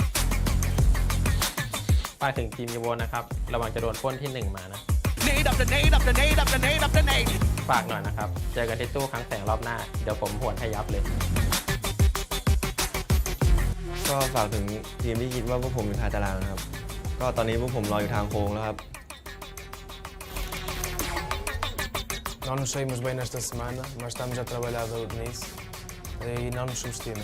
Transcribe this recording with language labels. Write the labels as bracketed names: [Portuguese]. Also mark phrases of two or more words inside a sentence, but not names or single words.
[Thai] ฝากถึงทีมยูโวนะครับระวังจะโดนปล้นที่ 1 มานะฝากหน่อยนะครับเจอกันที่ตู้คลังแสงรอบหน้าเดี๋ยวผมหวนให้ยับเลย ก็ฝากถึงทีมที่คิดว่าพวกผมอยู่ท้ายตารางนะครับก็ตอนนี้พวกผมรออยู่ทางโค้งแล้วครับ [Portuguese] Não nos saímos bem nesta semana, mas estamos a trabalhar duro nisso e não nos subestimem.